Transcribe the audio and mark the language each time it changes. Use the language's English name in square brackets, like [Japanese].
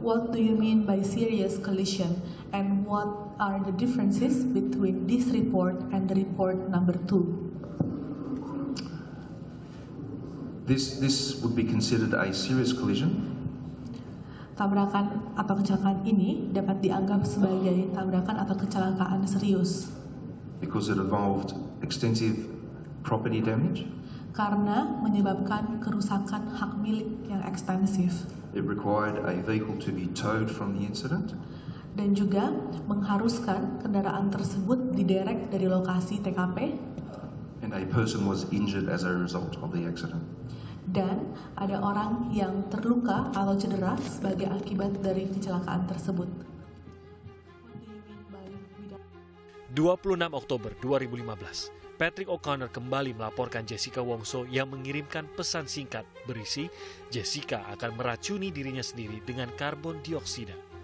[English] What do you mean by serious collision? And what are the differences between this report and the report number 2? This would be considered a serious collision. [Indonesian] Tabrakan atau kecelakaan ini dapat dianggap sebagai tabrakan atau kecelakaan serius. [English] Because it involved extensive property damage. [Indonesian] Karena menyebabkan kerusakan hak milik yang ekstensif. [English] It required a vehicle to be towed from the incident. [Indonesian] Dan juga mengharuskan kendaraan tersebut diderek dari lokasi TKP. [English] And a person was injured as a result of the accident. [Indonesian] dan ada orang yang terluka atau cedera sebagai akibat dari kecelakaan tersebut. 26 Oktober 2015, Patrick O'Connor kembali melaporkan Jessica Wongso yang mengirimkan pesan singkat berisi Jessica akan meracuni dirinya sendiri dengan karbon dioksida.